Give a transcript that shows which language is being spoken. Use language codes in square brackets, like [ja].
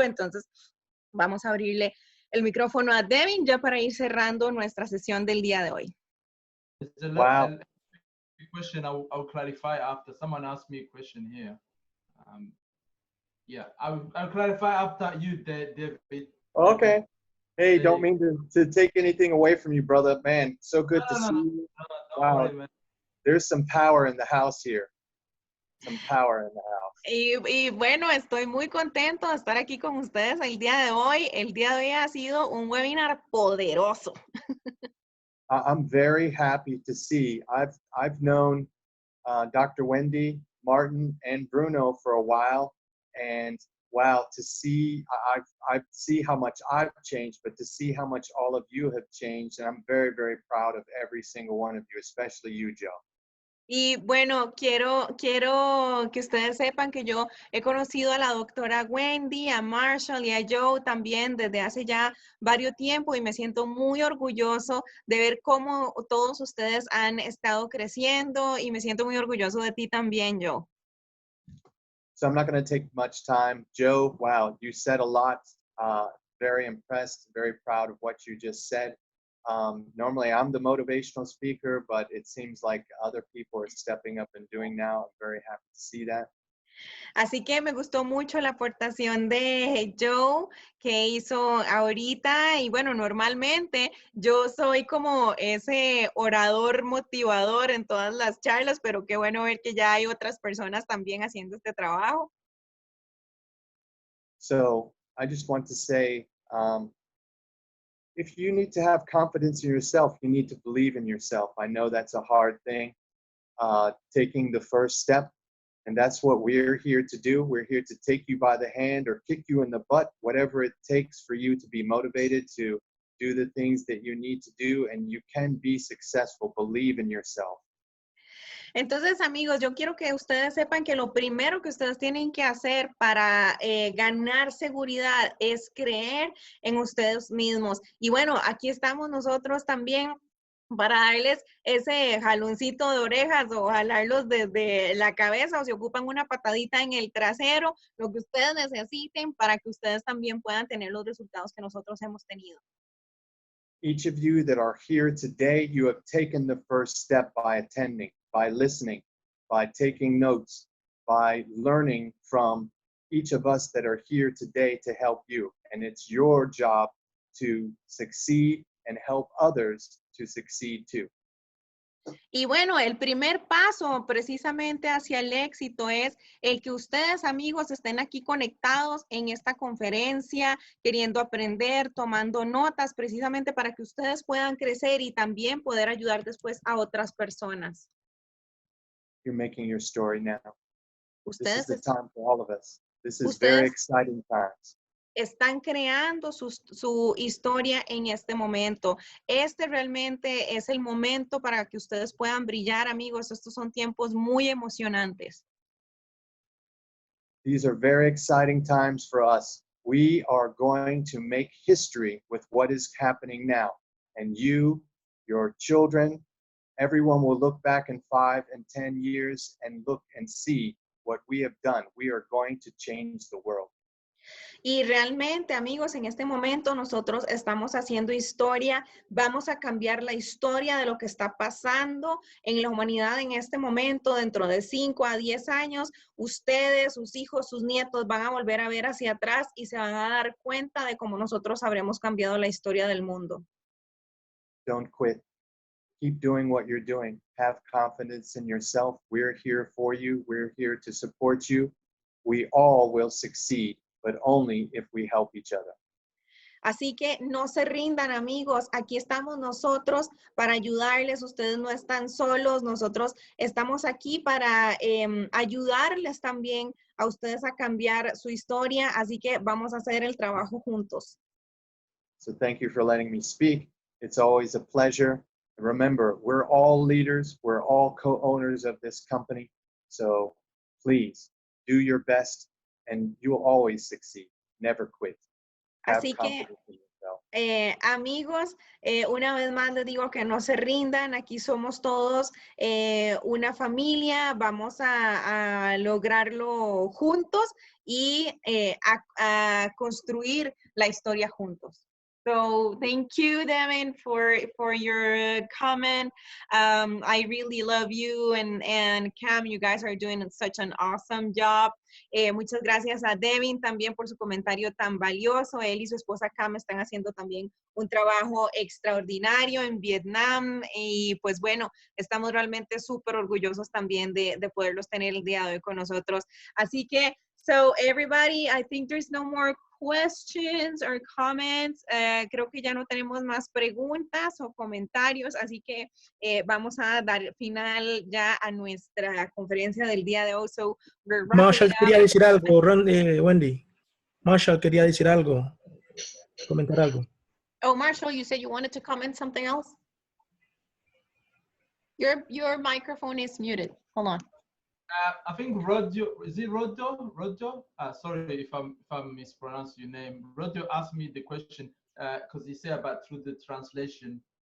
[es] Entonces, vamos a abrirle el micrófono a Devin ya para ir cerrando nuestra sesión del día de hoy. [en] Wow. Question I'll clarify after. Someone asked me a question here. Yeah, I'll clarify after you, David. Okay. Hey, don't mean to take anything away from you, brother. Man, so good to see you. Wow. Worry, man. There's some power in the house here. Some power in the house. [es] Y bueno, estoy muy contento de estar aquí con ustedes el día de hoy. El día de hoy ha sido un webinar poderoso. [en] I'm very happy to see. I've known Dr. Wendy, Martin, and Bruno for a while, and wow, to see I see how much I've changed, but to see how much all of you have changed, and I'm very, very proud of every single one of you, especially you, Joe. [es] Y bueno, quiero que ustedes sepan que yo he conocido a la doctora Wendy, a Marshall y a Joe también desde hace ya varios tiempos y me siento muy orgulloso de ver cómo todos ustedes han estado creciendo y me siento muy orgulloso de ti también, Joe. [en] So I'm not going to take much time. Joe, wow, you said a lot. Very impressed, very proud of what you just said. Normally I'm the motivational speaker, but it seems like other people are stepping up and doing now. I'm very happy to see that. [es] Así que me gustó mucho la aportación de Joe que hizo ahorita y bueno, normalmente yo soy como ese orador motivador en todas las charlas, pero qué bueno ver que ya hay otras personas también haciendo este trabajo. [en] So I just want to say, if you need to have confidence in yourself, you need to believe in yourself. I know that's a hard thing, taking the first step. And that's what we're here to do. We're here to take you by the hand or kick you in the butt, whatever it takes for you to be motivated to do the things that you need to do. And you can be successful. Believe in yourself. [es] Entonces, amigos, yo quiero que ustedes sepan que lo primero que ustedes tienen que hacer para ganar seguridad es creer en ustedes mismos. Y bueno, aquí estamos nosotros también para darles ese jaloncito de orejas o jalarlos desde la cabeza o si ocupan una patadita en el trasero, lo que ustedes necesiten para que ustedes también puedan tener los resultados que nosotros hemos tenido. [en] Each of you that are here today, you have taken the first step by attending, by listening, by taking notes, by learning from each of us that are here today to help you. And it's your job to succeed and help others to succeed too. [es] Y bueno, el primer paso precisamente hacia el éxito es el que ustedes, amigos, estén aquí conectados en esta conferencia, queriendo aprender, tomando notas, precisamente para que ustedes puedan crecer y también poder ayudar después a otras personas. [en] You're making your story now. [es] Ustedes, [en] This is the time for all of us. This is very exciting times. [es] Están creando su historia en este momento. Este realmente es el momento para que ustedes puedan brillar, amigos. Estos son tiempos muy emocionantes. [en] These are very exciting times for us. We are going to make history with what is happening now. And you, your children, everyone will look back in 5 and 10 years and look and see what we have done. We are going to change the world. [es] Y realmente, amigos, en este momento nosotros estamos haciendo historia, vamos a cambiar la historia de lo que está pasando en la humanidad en este momento, dentro de 5 a 10 años, ustedes, sus hijos, sus nietos van a volver a ver hacia atrás y se van a dar cuenta de cómo nosotros habremos cambiado la historia del mundo. [en] Don't quit. Keep doing what you're doing. Have confidence in yourself. We're here for you. We're here to support you. We all will succeed, but only if we help each other. [es] Así que no se rindan, amigos. Aquí estamos nosotros para ayudarles. Ustedes no están solos. Nosotros estamos aquí para ayudarles también a ustedes a cambiar su historia. Así que vamos a hacer el trabajo juntos. [en] So thank you for letting me speak. It's always a pleasure. Remember, we're all leaders. We're all co-owners of this company. So please do your best and you will always succeed. Never quit. [es] Así que Amigos, una vez más les digo que no se rindan, aquí somos todos una familia, vamos a lograrlo juntos y a construir la historia juntos. [en] So thank you, Devin, for your comment. I really love you, and Cam, you guys are doing such an awesome job. [es] Muchas gracias a Devin también por su comentario tan valioso. Él y su esposa Cam están haciendo también un trabajo extraordinario en Vietnam y pues bueno, estamos realmente súper orgullosos también de poderlos tener el día de hoy con nosotros. Así que, [en] so everybody, I think there's no more questions or comments. [es] Creo que ya no tenemos más preguntas o comentarios, así que vamos a dar final ya a nuestra conferencia del día de hoy. [en] So we're wrapping [es] Marshall [en] it up. [es] quería decir algo, Wendy. Marshall quería decir algo, comentar algo. [en] Oh, Marshall, you said you wanted to comment something else? Your microphone is muted. Hold on. I think Rodio, is it Rodio? Rodio? Sorry if I'm mispronounced your name. Rodio asked me the question because he said about through the translation.